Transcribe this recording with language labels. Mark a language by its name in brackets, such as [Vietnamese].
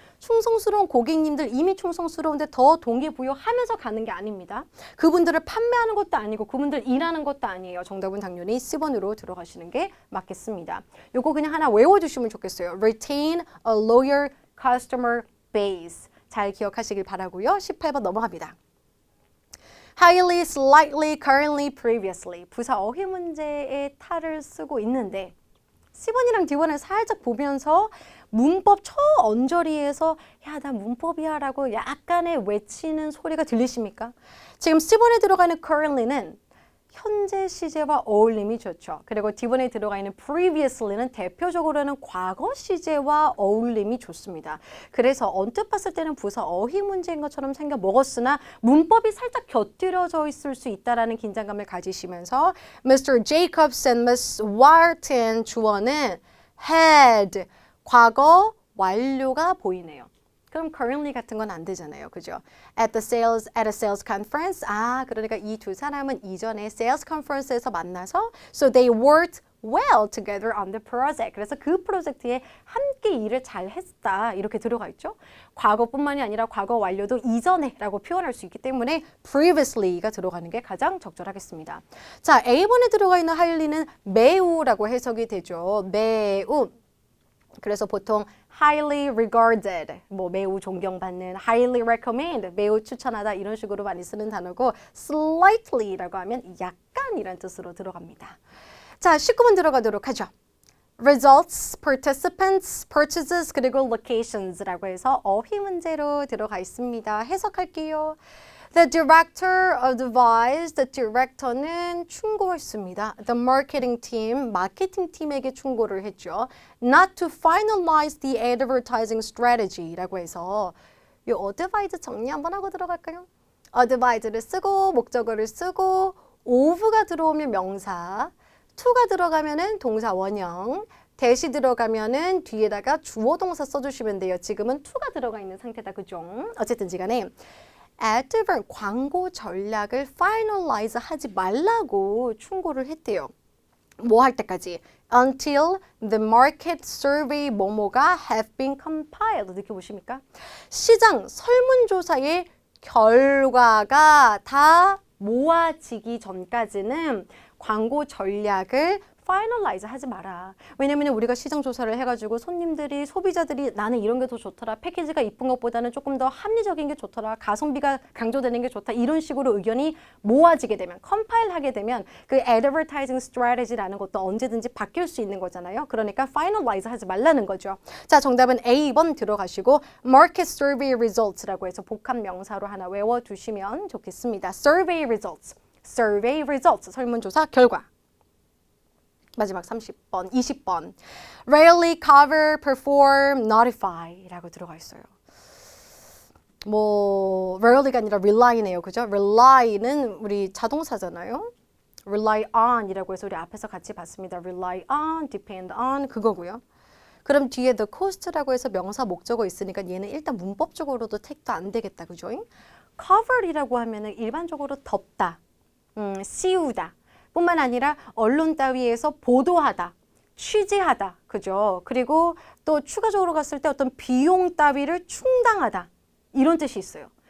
[Korean] 충성스러운 고객님들 이미 충성스러운데 더 동기부여하면서 가는 게 아닙니다. 그분들을 판매하는 것도 아니고 그분들 일하는 것도 아니에요. 정답은 당연히 C번으로 들어가시는 게 맞겠습니다. 요거 그냥 하나 외워주시면 좋겠어요. [English] Retain a loyal customer base. [Korean] 잘 기억하시길 바라고요. 18번 넘어갑니다. [English] highly, slightly, currently, previously. [Korean] 부사 어휘 문제의 탈을 쓰고 있는데 C번이랑 D번을 살짝 보면서 문법 초언저리에서 야, 나 문법이야 라고 약간의 외치는 소리가 들리십니까? 지금 C번에 들어가는 currently는 현재 시제와 어울림이 좋죠. 그리고 뒤번에 들어가 있는 previously는 대표적으로는 과거 시제와 어울림이 좋습니다. 그래서 언뜻 봤을 때는 부사 어휘 문제인 것처럼 생겨 먹었으나 문법이 살짝 곁들여져 있을 수 있다라는 긴장감을 가지시면서 Mr. Jacobs and Miss Wharton 주어는 had 과거 완료가 보이네요. 그럼 currently 같은 건 안 되잖아요. 그죠? [English] At a sales conference. [Korean] 그러니까 이 두 사람은 이전에 [English] sales conference에서 만나서 so they worked well together on the project. [Korean] 그래서 그 프로젝트에 함께 일을 잘 했다. 이렇게 들어가 있죠. 과거뿐만이 아니라 과거 완료도 이전에라고 표현할 수 있기 때문에 previously가 들어가는 게 가장 적절하겠습니다. 자, A번에 들어가 있는 highly는 매우라고 해석이 되죠. 매우. 그래서 보통 highly regarded, 뭐 매우 존경받는, highly recommend, 매우 추천하다 이런 식으로 많이 쓰는 단어고 slightly라고 하면 약간이란 뜻으로 들어갑니다. 자, 19번 들어가도록 하죠. results, participants, purchases, 그리고 locations라고 해서 어휘 문제로 들어가 있습니다. 해석할게요. [English] The director advised, the director는 [Korean] 충고했습니다. [English] The marketing team, [Korean] 마케팅 팀에게 충고를 했죠. [English] Not to finalize the advertising strategy [Korean] 라고 해서 이 advise 정리 한번 하고 들어갈까요? advise를 쓰고 목적어를 쓰고 of가 들어오면 명사, to가 들어가면은 동사 원형, 대시 들어가면은 뒤에다가 주어 동사 써주시면 돼요. 지금은 to가 들어가 있는 상태다. 그죠? 어쨌든지 간에 advert 광고 전략을 finalize 하지 말라고 충고를 했대요. 뭐 할 때까지? [English] Until the market survey 뭐뭐가 have been compiled. [Korean] 느껴보십니까? 시장 설문조사의 결과가 다 모아지기 전까지는 광고 전략을 finalize 하지 마라. 왜냐면 우리가 시장 조사를 해가지고 손님들이, 소비자들이 나는 이런 게 더 좋더라. 패키지가 이쁜 것보다는 조금 더 합리적인 게 좋더라. 가성비가 강조되는 게 좋다. 이런 식으로 의견이 모아지게 되면, compile 하게 되면 그 advertising strategy라는 것도 언제든지 바뀔 수 있는 거잖아요. 그러니까 finalize 하지 말라는 거죠. 자, 정답은 A번 들어가시고 market survey results라고 해서 복합 명사로 하나 외워두시면 좋겠습니다. survey results, survey results, 설문조사 결과. 마지막 30번, 20번. Rarely cover, perform, notify 라고 들어가 있어요. 뭐 rarely가 아니라 rely네요. 그죠? rely는 우리 자동사잖아요. rely on 이라고 해서 우리 앞에서 같이 봤습니다. rely on, depend on 그거고요. 그럼 뒤에 the cost라고 해서 명사 목적어 있으니까 얘는 일단 문법적으로도 택도 안 되겠다. 그죠? cover이라고 하면은 일반적으로 덮다, 씌우다 뿐만 아니라 언론 따위에서 보도하다, 취재하다, 그죠? 그리고 또 추가적으로 갔을 때 어떤 비용 따위를 충당하다 이런 뜻이 있어요.